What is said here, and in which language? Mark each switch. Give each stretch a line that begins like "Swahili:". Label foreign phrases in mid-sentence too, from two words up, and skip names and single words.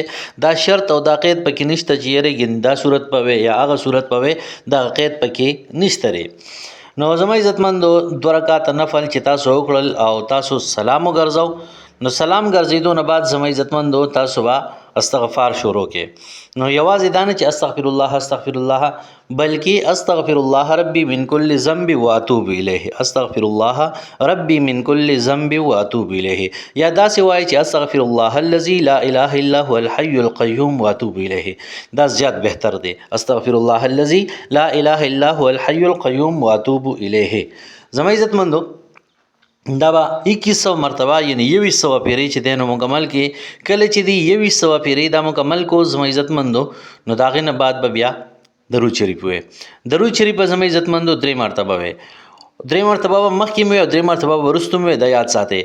Pashto: دا شرط او دا قید پکې نشته چې یاره دا صورت پوي یا هغه صورت پوي، دا قید پکې نشته. نو زما عزتمندو 2 رکعات نفل چې تاسو وکړل او تاسو سلام وګرځاو، نو سلام ګرځېدو نه بعد زما عزتمندو تاسو به استغفار شروع کې. نو یوازې دا نه چې
Arabic: استغفر الله بلکې استغفر الله ربي من كل ذنب واتوب اليه، استغفر الله ربي من كل ذنب واتوب اليه.
Pashto: یا داسې وایي چې
Arabic: استغفر الله الذي لا اله الا هو الحي القيوم واتوب اليه.
Pashto: دا زیات بهتر دی.
Arabic: استغفر الله الذي لا اله الا هو الحي القيوم واتوب اليه.
Pashto: زما عزتمندو دا به 2100 مرتبه یعنی 2100 پیری چې دی نو مکمل کې. کله چې دی 2100 پیری دا مکمل کو زما عزتمندو، نو دا غینه بعد به بیا درود شریف وي. درود شریف زما عزتمندو 3 مرتبه وي. 3 مرتبه مخکې مې او 3 مرتبه ورستو مې د یاد ساتي.